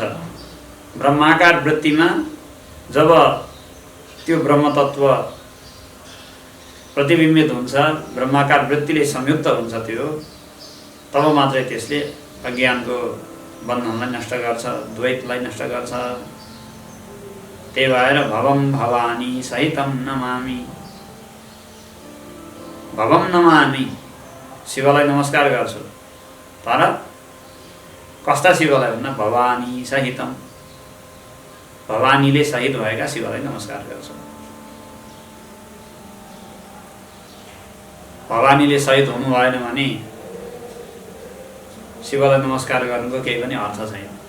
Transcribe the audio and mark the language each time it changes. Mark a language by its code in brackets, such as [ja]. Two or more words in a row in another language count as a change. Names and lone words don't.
[ne] ब्रह्माकार वृत्तिमा जब त्यो ब्रह्म तत्त्व प्रतिबिम्बित हुन्छ, ब्रह्माकार वृत्तिले संयुक्त हुन्छ, त्यो तब मात्रै त्यसले अज्ञानको बन्धनलाई नष्ट गर्छ, द्वैतलाई नष्ट गर्छ। त्यही भएर [sa] भवम भवानी सहितम नमामि, भवम नमामि, [ne] शिवलाई नमस्कार गर्छु। तर कस्ता शिवलाई भन्दा [sa] भवानी सहितम, [ne] भवानीले सहित भएका शिवलाई नमस्कार गर्छु। भवानीले सहित हुनु भएन भने शिवलाई नमस्कार गर्नुको केही पनि अर्थ छैन।